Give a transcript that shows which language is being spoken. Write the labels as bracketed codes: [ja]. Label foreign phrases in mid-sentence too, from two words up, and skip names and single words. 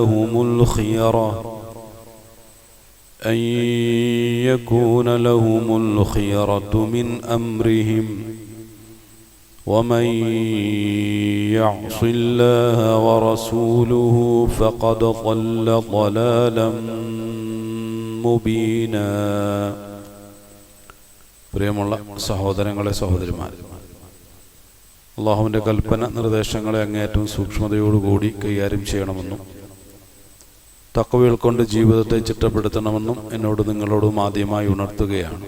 [ar] لهم الخيرة من أمرهم ومن يعص الله ورسوله فقد ضل ضلالا مبينا. [ml] പ്രിയമുള്ള സഹോദരങ്ങളെ സഹോദരിമാരെ, അള്ളാഹുവിൻ്റെ കൽപ്പന നിർദ്ദേശങ്ങളെ അങ്ങേയറ്റം സൂക്ഷ്മതയോടുകൂടി കൈകാര്യം ചെയ്യണമെന്നും തഖ്വ കൊണ്ട് ജീവിതത്തെ ചിട്ടപ്പെടുത്തണമെന്നും എന്നോട് നിങ്ങളോടും ആദ്യമായി ഉണർത്തുകയാണ്.